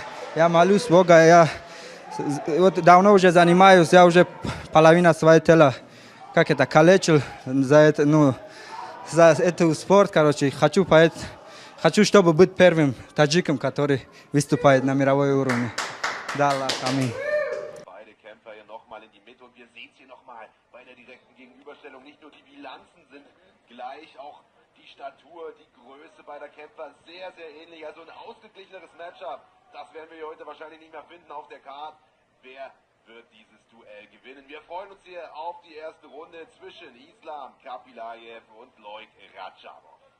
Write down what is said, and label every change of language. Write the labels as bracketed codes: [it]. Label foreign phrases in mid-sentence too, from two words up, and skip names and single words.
[ru] Я молюсь Бога, я вот давно уже занимаюсь, я уже половину своего тела, как это, калечил за этот спорт, короче. Хочу, чтобы быть первым таджиком, который выступает на мировой уровне. Да, Аллах, аминь. [de] Beide Kämpfer hier nochmal in die Mitte und wir sehen es hier nochmal bei der direkten Gegenüberstellung. Nicht nur die Bilanzen sind gleich, auch die Statur, die Größe beider Kämpfer sehr, sehr ähnlich. Also ein ausgeglicheneres Matchup, das werden wir hier heute wahrscheinlich nicht mehr finden auf der Karte. Wer wird dieses Duell gewinnen? Wir freuen uns hier auf die erste Runde zwischen Islam Kapilayev und Loik Radjabov.